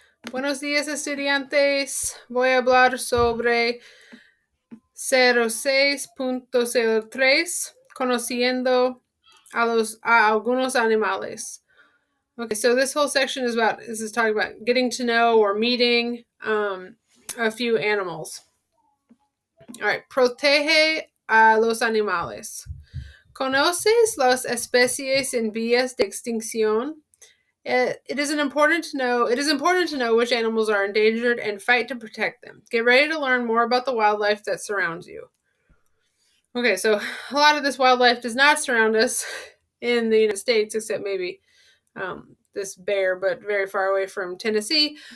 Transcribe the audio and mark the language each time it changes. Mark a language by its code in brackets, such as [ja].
[es] Buenos días, estudiantes. Voy a hablar sobre 06.03, conociendo a algunos animales. [en] Okay, so this whole section is talking about getting to know or meeting a few animals. All right, [es] protege a los animales. ¿Conoces las especies en vías de extinción? [en] It is important to know which animals are endangered and fight to protect them. Get ready to learn more about the wildlife that surrounds you. Okay, so a lot of this wildlife does not surround us in the United States, except maybe this bear, but very far away from Tennessee.